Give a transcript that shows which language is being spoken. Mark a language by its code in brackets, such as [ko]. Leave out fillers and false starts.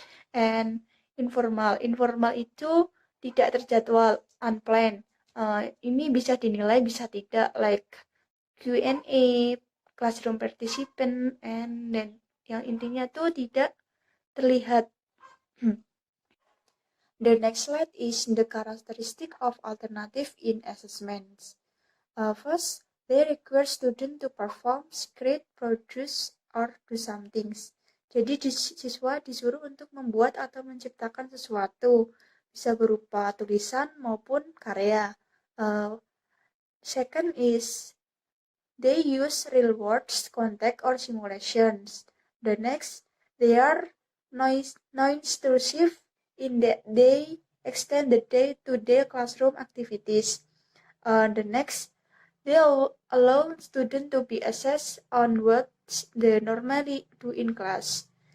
[id] And informal itu tidak terjadwal, unplanned. Ini bisa dinilai, bisa tidak, [en] like Q&A, classroom participant, [id] and then yang intinya tuh tidak terlihat. [en] The next slide is the characteristic of alternative in assessments. First, they require student to perform, create, produce, or do something. [id] Jadi siswa disuruh untuk membuat atau menciptakan sesuatu, bisa berupa tulisan maupun karya. [en] Second is they use real words, context, or simulations. The next, they are non-intrusive in that they extend the day-to-day classroom activities. The next, they allow students to be assessed on what they normally do in class.